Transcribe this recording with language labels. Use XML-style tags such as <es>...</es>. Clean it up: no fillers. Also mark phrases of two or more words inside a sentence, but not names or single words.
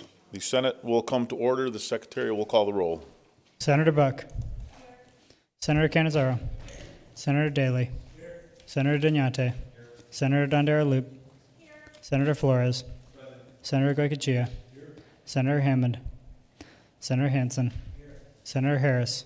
<en>The Senate will come to order. The Secretary will call the roll. Senator Buck. Senator Cannizzaro. Senator Daley. Senator Degniate. Senator Dondera-Loop. Senator Flores. Senator Goycochea. Senator Hammond. Senator Hansen. Senator Harris.</en>